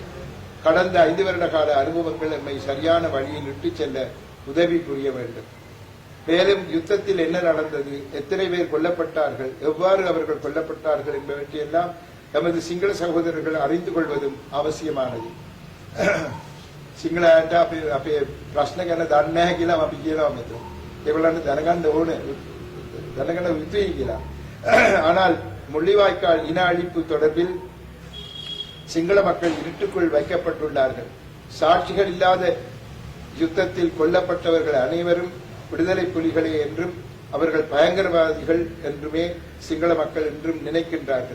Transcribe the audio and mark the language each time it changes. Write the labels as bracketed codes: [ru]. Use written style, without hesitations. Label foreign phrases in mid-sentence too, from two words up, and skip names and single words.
[ta] கடந்த 5 வருட கால அனுபவங்கள் நம்மை சரியான வழியில் இட்டுச் செல்ல உதவி புரிய வேண்டும். மேலும் யுத்தத்தில் என்ன நடந்தது, எத்தனை பேர் கொல்லப்பட்டார்கள், எவ்வாறு அவர்கள் கொல்லப்பட்டார்கள் என்பவற்றையெல்லாம் நமது சிங்கள சகோதரர்கள் அறிந்து கொள்வதும் அவசியமானது. [si] සිංහලයට අපේ ප්‍රශ්න ගැන දන්නේ නැහැ කියලා අපි කියනවා මෙතන. ඒගොල්ලන්ට දැනගන්න ඕනේ දැනගන්න යුතුයි කියලා. [ta] ஆனால் முள்ளிவாய்க்கால் இன அழிப்பு தொடர்பில் சிங்கள மக்கள் இருட்டுக்குள் வைக்கப்பட்டுள்ளார்கள். சாட்சிகள் இல்லாத யுத்தத்தில் கொல்லப்பட்டவர்கள் அனைவரும் விடுதலை புலிகளே என்றும் அவர்கள் பயங்கரவாதிகள் என்றுமே சிங்கள மக்கள் என்றும் நினைக்கின்றார்கள்.